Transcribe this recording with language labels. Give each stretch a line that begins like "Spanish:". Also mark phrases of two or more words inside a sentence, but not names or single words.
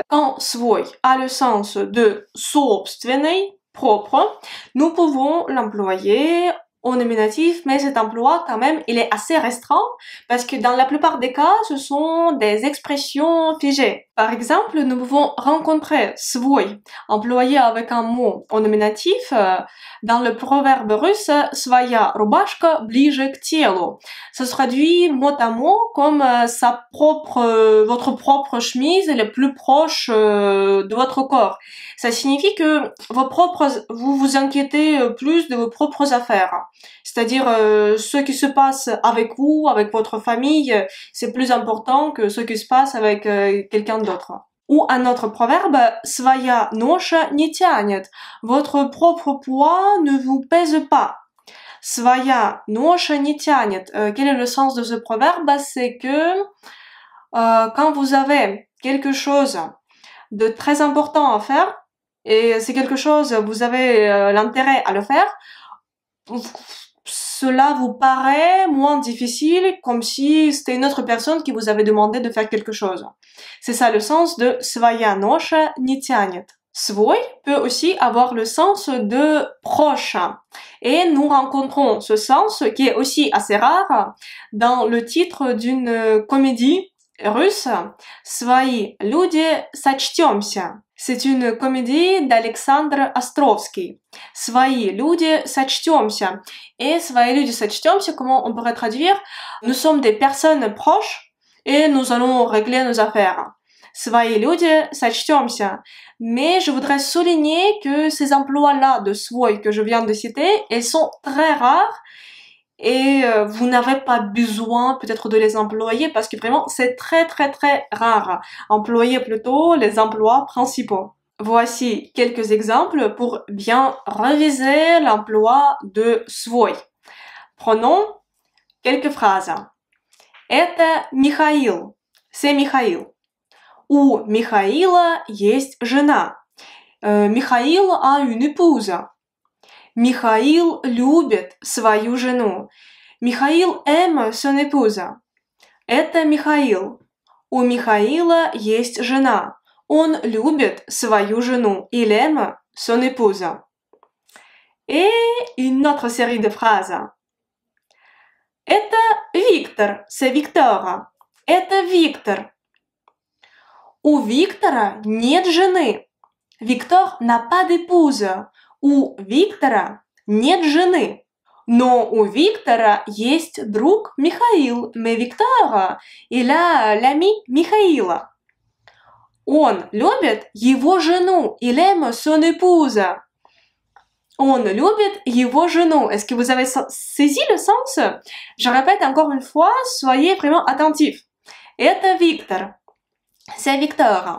French: Quand свой a le sens de собственный, propre, nous pouvons l'employer au nominatif, mais cet emploi, quand même, il est assez restreint parce que dans la plupart des cas, ce sont des expressions figées. Par exemple, nous pouvons rencontrer свой, employé avec un mot au nominatif, dans le proverbe russe
Russian: «своя рубашка ближе к телу».
French: Ça se traduit mot à mot comme votre propre chemise est le plus proche de votre corps. Ça signifie que vous vous inquiétez plus de vos propres affaires. C'est-à-dire ce qui se passe avec vous, avec votre famille, c'est plus important que ce qui se passe avec quelqu'un d'autre. Ou un autre proverbe,
Russian: своя ноша не тянет.
French: Votre propre poids ne vous pèse pas.
Russian: Своя ноша не тянет.
French: Quel est le sens de ce proverbe? C'est que quand vous avez quelque chose de très important à faire, et c'est quelque chose, vous avez l'intérêt à le faire, cela vous paraît moins difficile, comme si c'était une autre personne qui vous avait demandé de faire quelque chose. C'est ça le sens de
Russian: своя ноша не тянет.
French: Свой peut aussi avoir le sens de proche. Et nous rencontrons ce sens qui est aussi assez rare dans le titre d'une comédie russe,
Russian: «Свои люди сочтёмся».
French: C'est une comédie d'Alexandre Островский.
Russian: «Свои люди сочтёмся». Et «Свои люди сочтёмся»,
French: comment on pourrait traduire? Nous sommes des personnes proches et nous allons régler nos affaires.
Russian: «Свои люди сочтёмся».
French: Mais je voudrais souligner que ces emplois-là de свой que je viens de citer, ils sont très rares et vous n'avez pas besoin peut-être de les employer parce que vraiment c'est très très très rare. Employez plutôt les emplois principaux. Voici quelques exemples pour bien réviser l'emploi de свой. Prenons quelques phrases.
Russian: Это Михаил.
French: C'est Михаил.
Russian: У Михаила есть жена.
French: Михаил a une épouse.
Russian: Михаил любит свою жену.
French: Михаил aime son épouse.
Russian: Это Михаил. У Михаила есть жена. Он любит свою жену.
French: Il aime son épouse. Et une autre série de phrases.
Russian: Это Виктор.
French: C'est Victor.
Russian: Это Виктор. У Виктора нет жены.
French: Виктор n'a pas d'épouse.
Russian: У Виктора нет жены. Но у Виктора есть друг Михаил.
French: Mais Victor, il a l'ami Михаила.
Russian: Он любит его жену.
French: Il aime son épouse.
Russian: Он любит его жену.
French: Est-ce que vous avez saisi le sens? Je répète encore une fois, soyez vraiment attentifs.
Russian: Это Виктор.
French: C'est Victor.